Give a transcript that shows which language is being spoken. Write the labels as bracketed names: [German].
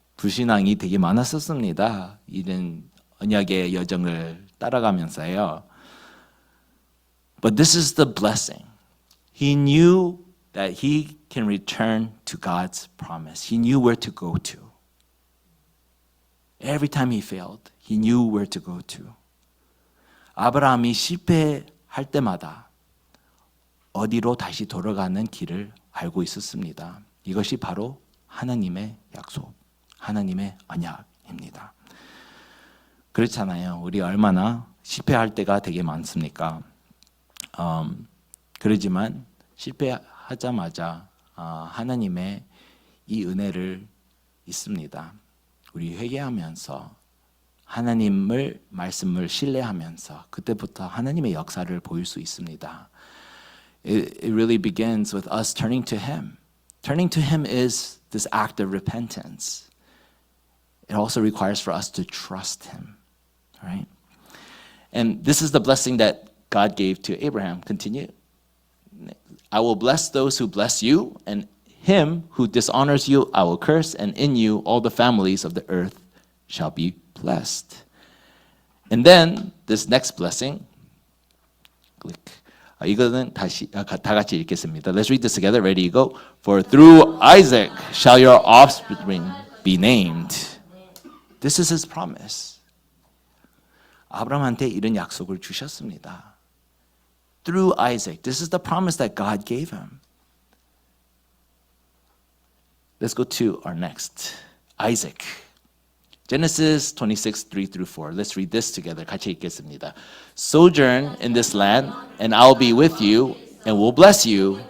[Korean] 불신앙이 되게 많았었습니다. 이런 언약의 여정을 따라가면서요. [English] But this is the blessing. He knew that he can return to God's promise. He knew where to go to. Every time he failed, he knew where to go to. [Korean] 아브라함이 실패할 때마다 어디로 다시 돌아가는 길을 알고 있었습니다. 이것이 바로 하나님의 약속, 하나님의 언약입니다. 그렇잖아요. 우리 얼마나 실패할 때가 되게 많습니까? 그러지만 실패하자마자 하나님의 이 은혜를 있습니다. 우리 회개하면서 하나님을 말씀을 신뢰하면서 그때부터 하나님의 역사를 보일 수 있습니다. [English] It really begins with us turning to Him. Turning to Him is this act of repentance. It also requires for us to trust Him, right? And this is the blessing that God gave to Abraham. Continue. I will bless those who bless you, and him who dishonors you I will curse, and in you all the families of the earth shall be blessed. And then this next blessing, click. [Korean] 이거는 다 같이 읽겠습니다. [English] Let's read this together. Ready, go. For through Isaac shall your offspring be named. This is his promise. [Korean] 아브라함한테 이런 약속을 주셨습니다. [English] Through Isaac. This is the promise that God gave him. Let's go to our next. Isaac. Genesis 26, 3-4. Let's read this together. [Korean] 같이 읽겠습니다. [English] Sojourn in this land, and I will be with you, and will bless you.